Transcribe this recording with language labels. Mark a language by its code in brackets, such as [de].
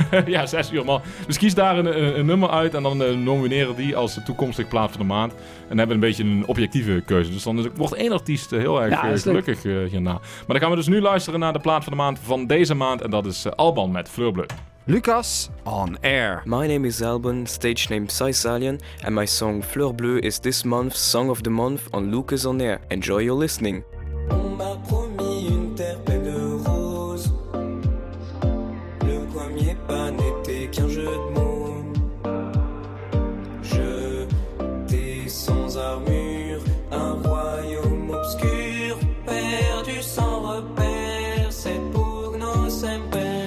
[nl] Ja, 6 uur, man. Dus kies daar een nummer uit en dan nomineren die als de toekomstige plaat van de maand. En dan hebben we een beetje een objectieve keuze. Dus dan wordt 1 artiest heel erg gelukkig hierna. Maar dan gaan we dus nu luisteren naar de plaat van de maand van deze maand. En dat is Alban met Fleur Bleu. [en] Lucas on air. My name is Alban, stage name Saisalian, and my song Fleur Bleu is this month's Song of the Month on Lucas on Air. Enjoy your listening. [fr] On m'a promis une terre pleine de roses. Le premier pas n'était qu'un jeu de mots. Je t'ai sans armure, un royaume obscur, perdu sans repère, c'est pour nos semper.